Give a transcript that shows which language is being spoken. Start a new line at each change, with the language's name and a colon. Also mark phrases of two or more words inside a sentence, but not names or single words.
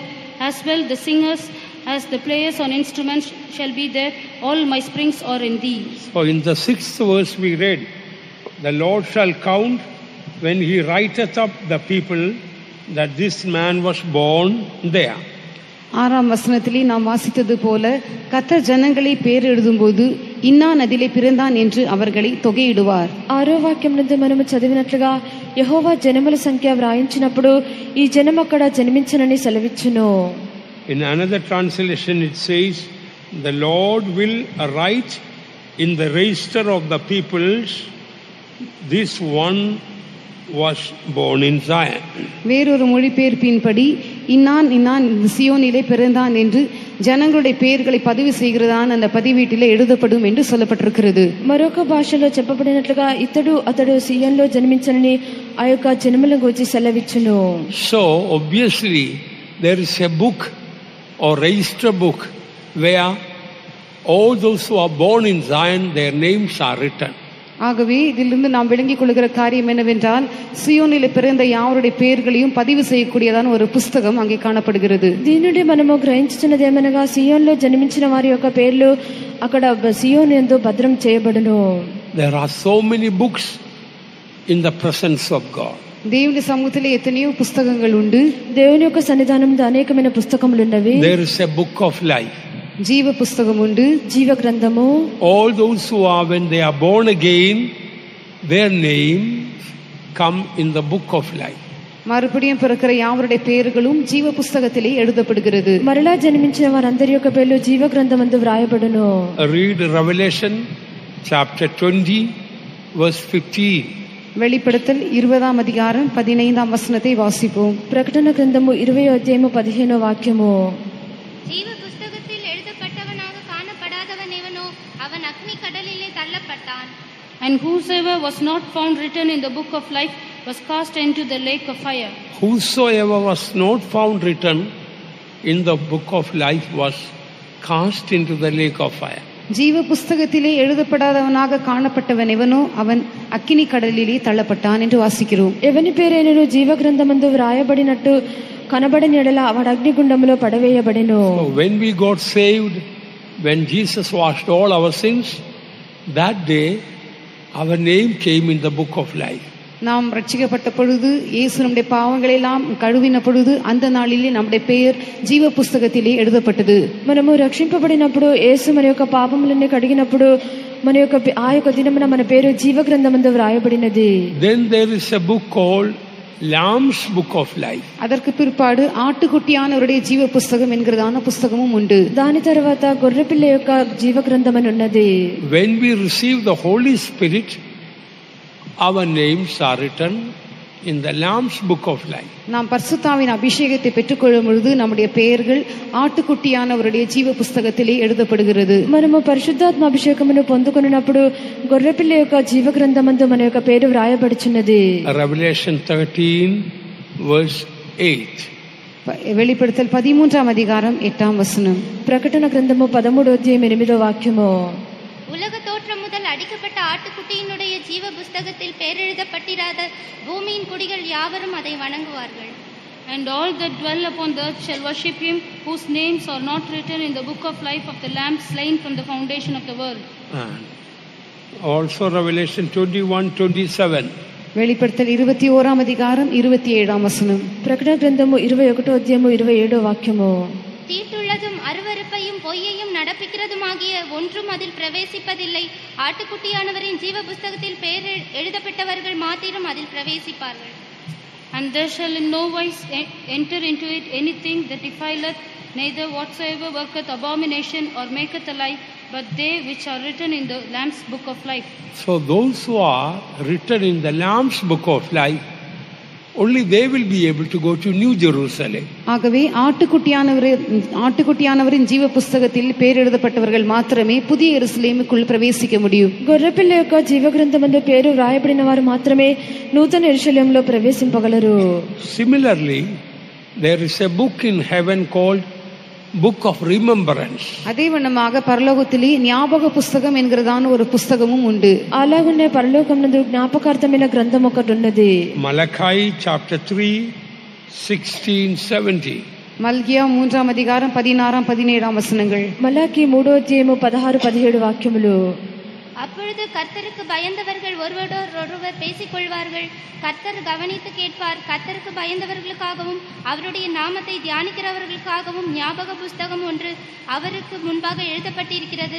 English: As well the singers as the players on instruments shall be there. All my springs are in thee. So in the 6th verse we read, the Lord shall count when he writeth up the people that this man was born there.
Tamil: 6ஆம் வசனத்திலே நாம் வாசித்தது போல கர்த்தர் ஜனங்களை பேர் எழுதும்போது இன்னான் அதிலே பிறந்தான் என்று அவர்களை தொகையிடுவார்.
Telugu: 6వ వాక్యం నుండి మనము చదివినట్లుగా యెహోవా జనముల సంఖ్య వ్రాయించినప్పుడు ఈ జనం అక్కడ జన్మించనని సెలవిచ్చును.
English: In another translation it says, the Lord will write in the register of the peoples, this one was born in Zion.
Tamil: வேறொரு மொழிபெயர்ப்பின்படி இன்னான் இன்னான் சியோனிலே பிறந்தான் என்று ஜனங்களுடைய பெயர்களை பதிவு செய்கிறதான் அந்த பதிவீட்டிலே எழுதப்படும் என்று சொல்லப்பட்டிருக்கிறது.
Telugu: మరొక భాషలో చెప్పబడినట్లుగా ఇతడు అతడు సియోన్లో జన్మించనని ఆ యొక్క జనములను గురించి సెలవిచ్చును.
English: So obviously there is a book or register book where all those who are born in Zion, their names are written.
Tamil: ஆகவே இதிலிருந்து நாம் விளங்கிக் கொள்கிற காரியம் என்னவென்றால் சியோனிலே பிறந்த யாவருடைய பெயர்களையும் பதிவு செய்யக்கூடியதான ஒரு புஸ்தகம் அங்கே காணப்படுகிறது.
Telugu: దీని నుండి మనము గ్రహించుచున్నది ఏమనగా సియోన్లో జన్మించిన వారి యొక్క పేర్లు అక్కడ సియోను యందు భద్రం చేయబడును.
English: There are so many books in the presence of God.
Telugu: దేవుని సముఖంలో ఎన్నో పుస్తకங்கள் ఉండు. దేవుని యొక్క సన్నిధానంలో అనేకమైన పుస్తకములు ఉన్నవి.
English: There is a book of life.
Telugu: జీవ పుస్తకం ఉండు. జీవ గ్రంథము.
English: All those who are, when they are born again, their names come in the book of life.
Tamil: மறுபடியும் பிறக்கிற யாவருடைய பெயர்களும் ஜீவ புஸ்தகத்திலே எழுதப்படுகிறது.
Telugu: మరలా జన్మించిన వారందరి యొక్క పేర్లు జీవ గ్రంథమందు వ్రాయబడును.
English: Read Revelation chapter 20 verse 15.
Tamil: வெளிப்படுத்தல் 20ஆம் அதிகாரம் 15ஆம் வசனத்தை வாசிப்போம்.
Telugu: ప్రకటన గ్రంథము 20వ అధ్యాయము 15వ వాక్యము.
Tamil: ஜீவ புஸ்தகத்தில் எழுதப்பட்டவனாக காணப்படாதவன் எவனோ அவன் அக்னி கடலிலே தள்ளப்பட்டான்.
English: And whosoever was not found written in the book of life was cast into the lake of fire. Whosoever was not found written in the book of life was cast into the lake of fire.
Tamil: ஜீவ புஸ்தகத்திலே எழுதப்படாதவனாக காணப்பட்டவன் எவனோ அவன் அக்கினி கடலிலே தள்ளப்பட்டான் என்று வாசிக்கிறோம்.
Telugu: ఎవని పేరైనను జీవ గ్రంథమందు వ్రాయబడినట్టు కనబడని ఎడల వాడు అగ్నిగుండములో పడవేయబడెను.
English: So when we got saved, when Jesus washed all our sins, that day our name came in the book of life.
Tamil: நாம் ரட்சிக்கப்பட்ட பொழுது இயேசு நம்முடைய பாவங்களை எல்லாம் கழுவின பொழுது அந்த நாளிலே நம்முடைய பெயர் ஜீவ புஸ்தகத்திலே எழுதப்பட்டது.
Telugu: మనము రక్షింపబడినప్పుడు యేసు మన యొక్క పాపములన్నీ కడిగినప్పుడు మన యొక్క ఆ యొక్క దినమున మన పేరు జీవ గ్రంథమందు వ్రాయబడినది.
English: Then there is a book called Lamb's Book of Life.
Tamil: அதற்கு பிற்பாடு ஆட்டுக்குட்டியானவருடைய ஜீவ புஸ்தகம் என்கிறதான புஸ்தகமும் உண்டு.
Telugu: దాని తర్వాత గొర్రెపిల్ల యొక్క జీవ గ్రంథం అని ఉన్నది.
English: When we receive the Holy Spirit, our names are written in the Lamb's Book of Life.
Tamil: நாம் பரிசுத்தாவின் அபிஷேகத்தை பெற்றுக்கொள்ளும் பொழுது நம்முடைய பெயர்கள் ஆட்டுக்குட்டியானவருடைய ஜீவ புஸ்தகத்திலே எழுதப்படுகிறது.
Telugu: మనము పరిశుద్ధాత్మ అభిషేకమును పొందుకొనినప్పుడు గొర్రెపిల్ల యొక్క జీవ గ్రంథమందు మన యొక్క పేరు వ్రాయబడుచున్నది.
English: Revelation 13 verse 8.
Tamil: வெளிப்படுத்தல் 13ஆம் அதிகாரம் 8ஆம் வசனம்.
Telugu: ప్రకటన గ్రంథము 13వ అధ్యాయం 8వ వాక్యము.
Tamil: உலக தோற்றம் முதல் அடிக்கப்பட்ட ஆட்டுக்குட்டியினுடைய ஜீவ புஸ்தகத்தில் பேரெழுதப்பட்டிராத பூமியின் குடிகள் யாவரும் அதை வணங்குவார்கள்.
English: And all that dwell upon the earth shall worship him, whose names are not written in the book of life of the Lamb slain from the foundation of the world. And also Revelation 21:27.
Tamil: வெளிப்படுத்தல் 21ஆம் அதிகாரம் 27ஆம் வசனம்.
Telugu: ప్రకటన గ్రంథము 21వ అధ్యాయము 27వ వాక్యము.
Tamil: தீட்டுள்ளதும் அருவருப்பையும் பொய்யையும் நடப்பிக்கிறதுமாகிய ஒன்றும் அதில் பிரவேசிப்பதில்லை. ஆட்டுக்குட்டியானவரின் ஜீவ புஸ்தகத்தில் பெயர் எழுதப்பட்டவர்கள் மாத்திரம் அதில் பிரவேசிப்பார்கள்.
English: And there shall in no wise enter into it anything that defileth, neither whatsoever worketh abomination or maketh a lie, but they which are written in the Lamb's book of life. So those who are written in the Lamb's Book of Life, only they will be able to go to New Jerusalem.
Tamil: ஆகவே ஆட்டுக்குட்டியானவரின் ஜீவ புஸ்தகத்தில் பெயர் எழுதப்பட்டவர்கள் மாத்திரமே புதிய எருசலேமுக்குள் பிரவேசிக்க முடியும்.
Telugu: గొర్రెపిల్ల యొక్క జీవ గ్రంథమందు పేరు వ్రాయబడిన వారు మాత్రమే నూతన యెరూషలేములో ప్రవేశింపగలరు.
English: Similarly, there is a book in heaven called Book of Remembrance.
Tamil: அதே வண்ணமாக பரலோகத்திலே ஞாபக புஸ்தகம் என்கிறதான ஒரு புஸ்தகமும் உண்டு.
Telugu: అలాగనే పరలోకమునందు జ్ఞాపకార్థమైన గ్రంథం ఒకటి ఉన్నది.
English: Malachi chapter 3 16-17.
Tamil: மல்கியா 3ஆம் அதிகாரம் 16-17 வசனங்கள்.
Telugu: మలాకి 3వ అధ్యాయము 16-17 వాక్యములు.
Tamil: அப்பொழுது கர்த்தருக்கு பயந்தவர்கள் ஒருவரோடொருவர் பேசிக்கொள்வார்கள். கர்த்தர் கவனித்து கேட்பார். கர்த்தருக்கு பயந்தவர்களுக்காகவும் அவருடைய நாமத்தை தியானிக்கிறவர்களுக்காகவும் ஞாபக புஸ்தகம் ஒன்று அவருக்கு முன்பாக எழுதப்பட்டிருக்கிறது.